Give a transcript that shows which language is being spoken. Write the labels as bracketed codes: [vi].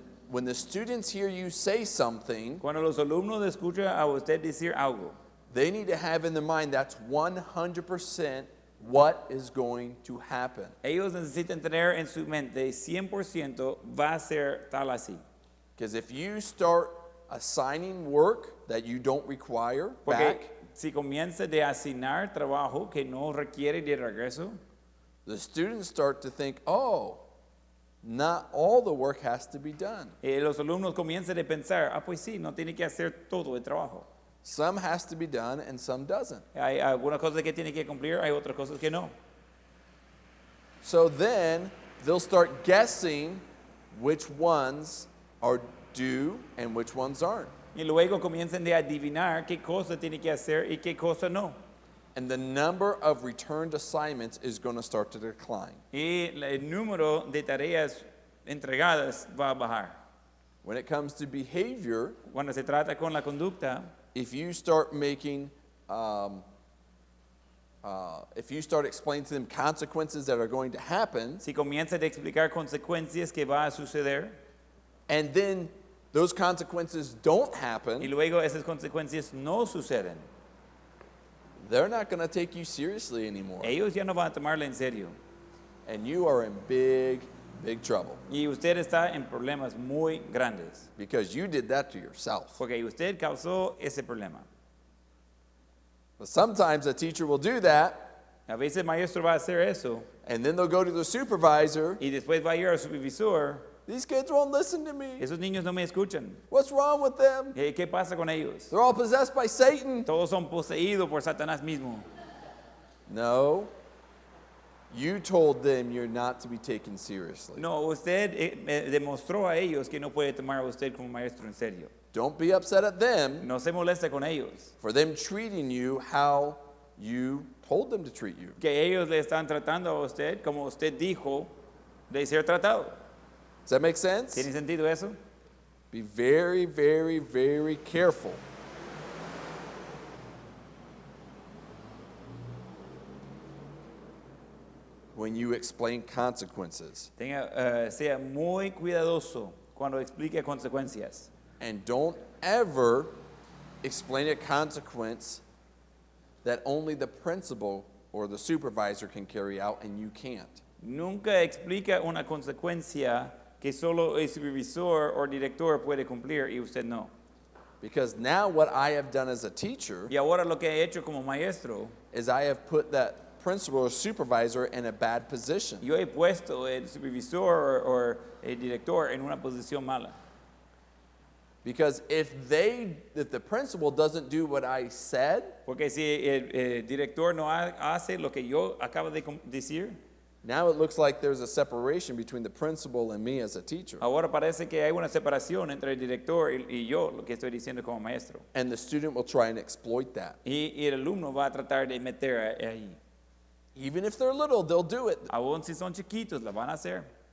[en] When the students hear you say something, [es] Cuando los alumnos escuchan a usted decir algo, [en] they need to have in their mind that's 100% what is going to happen. [es] ellos necesitan tener en su mente 100% va a ser tal así. [en] Because if you start assigning work that you don't require [es] Porque [en] back, [es] si comienza de asignar trabajo que no requiere de regreso, [en] the students start to think, oh, not all the work has to be done. [es] los alumnos comienzan a pensar, pues sí, no tiene que hacer todo el trabajo. [en] Some has to be done and some doesn't. [es] Hay algunas cosas que tiene que cumplir, hay otras cosas que no. [en] So then they'll start guessing which ones are due and which ones aren't. [es] Y luego comienzan de adivinar qué cosa tiene que hacer y qué cosa no. [en] And the number of returned assignments is going to start to decline. [es] Y el número de tareas entregadas va a bajar. [en] When it comes to behavior, [es] Cuando se trata con la conducta, [en] if you start if you start explaining to them consequences that are going to happen, [es] si comienza de explicar consecuencias que va a suceder [en] and then those consequences don't [es] y [en] happen, [es] luego esas consecuencias no suceden, [en] they're not going to take you seriously anymore. [es] ellos ya no van a tomarla en serio. [en] And you are in big, big trouble [es] Y usted está en problemas muy grandes, [en] because you did that to yourself. [es] porque usted causó ese problema. [en] But sometimes a teacher will do that, [es] A veces el maestro va a hacer eso [en] and then they'll go to the supervisor. [es] y después va a ir al supervisor. [en] These kids won't listen to me. [es] Esos niños no me escuchan. [en] What's wrong with them? [es] ¿Qué pasa con ellos? [en] They're all possessed by Satan. [es] Todos son poseídos por Satanás mismo. [en] No. You told them you're not to be taken seriously. [es] No, usted demostró a ellos que no puede tomar a usted como maestro en serio. [en] Don't be upset at them [es] No se moleste con ellos. [en] for them treating you how you told them to treat you. [es] Que ellos le están tratando a usted como usted dijo de ser tratado. [en] Does that make sense? [es] ¿Tiene sentido eso? [en] Be very, very, very careful. When you explain consequences. [es] Sea muy cuidadoso cuando explique consecuencias. [en] And don't ever explain a consequence that only the principal or the supervisor can carry out and you can't. [es] Nunca explica una consecuencia que solo el supervisor o director puede cumplir y usted no. [en] Because now what I have done as a teacher [es] Y ahora lo que he hecho como maestro, [en] is I have put that principal or supervisor in a bad position. [es] yo he puesto el supervisor o el director en una posición mala. [en] Because if the principal doesn't do what I said, [es] Porque si el director no hace lo que yo acabo de decir, [en] now it looks like there's a separation between the principal and me as a teacher. [es] ahora parece que hay una separación entre el director y yo, lo que estoy diciendo como maestro. [en] And the student will try and exploit that. [es] Y el alumno va a tratar de meter ahí. [en] Even if they're little, they'll do it. [es] Aún si son chiquitos, la van a hacer.